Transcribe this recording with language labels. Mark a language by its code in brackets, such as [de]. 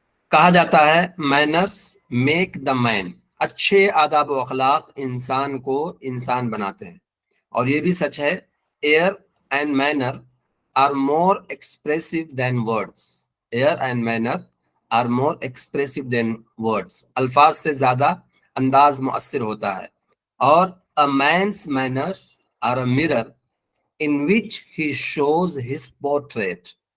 [ur] کہا جاتا ہے [en] Manners make the man. [ur] اچھے آداب و اخلاق انسان کو انسان بناتے ہیں. اور یہ بھی سچ ہے [en] Air and manner are more expressive than words. Air and manner are more expressive than words. [ur] الفاظ سے زیادہ انداز مؤثر ہوتا ہے. [en] اور a man's manners are a mirror in which he shows his portrait.